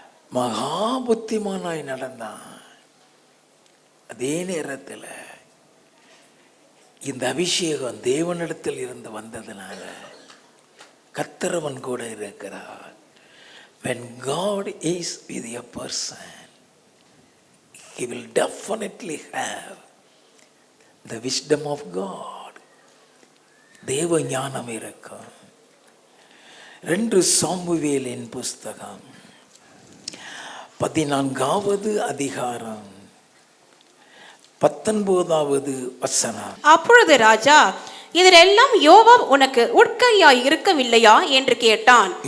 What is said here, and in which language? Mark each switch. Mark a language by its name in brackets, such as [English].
[Tamil] மகா புத்திமானாய் நடந்தான். அதே நேரத்தில் இந்த அபிஷேகம் தேவனிடத்தில் இருந்து வந்ததுனால கர்த்தரவன் கூட இருக்கிறார். [English] When God is with a person, he will definitely have the wisdom of God. [Tamil] தேவ ஞானம் இருக்கும். 2 சாமுவேலின் புஸ்தகம் 14வது அதிகாரம் 19வது வசனம். அப்பொழுது ராஜா, இதிலெல்லாம் யோவாப் உனக்கு உட்கையாய் இருக்கவில்லையா என்று கேட்டான்.